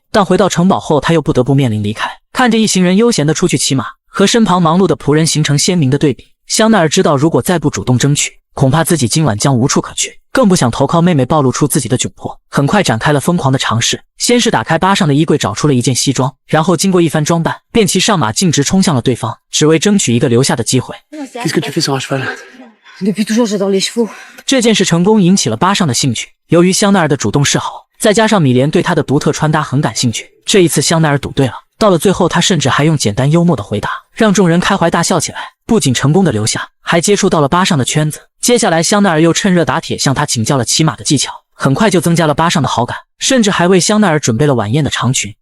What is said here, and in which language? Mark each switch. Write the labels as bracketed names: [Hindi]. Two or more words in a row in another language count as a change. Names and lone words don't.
[Chinese] 但回到城堡后，他又不得不面临离开。看着一行人悠闲地出去骑马，和身旁忙碌的仆人形成鲜明的对比，香奈儿知道，如果再不主动争取，恐怕自己今晚将无处可去，更不想投靠妹妹暴露出自己的窘迫。很快展开了疯狂的尝试，先是打开巴上的衣柜找出了一件西装，然后经过一番装扮，便骑上马径直冲向了对方，只为争取一个留下的机会。 [French] Qu'est-ce que tu fais sur un cheval? Depuis toujours, j'adore les chevaux. [Chinese] 这件事成功引起了巴上的兴趣。由于香奈儿的主动示好，再加上米莲对她的独特穿搭很感兴趣，这一次香奈儿赌对了。到了最后，他甚至还用简单幽默的回答，让众人开怀大笑起来。不仅成功的留下，还接触到了巴上的圈子。接下来，香奈儿又趁热打铁向他请教了骑马的技巧，很快就增加了巴上的好感，甚至还为香奈儿准备了晚宴的长裙。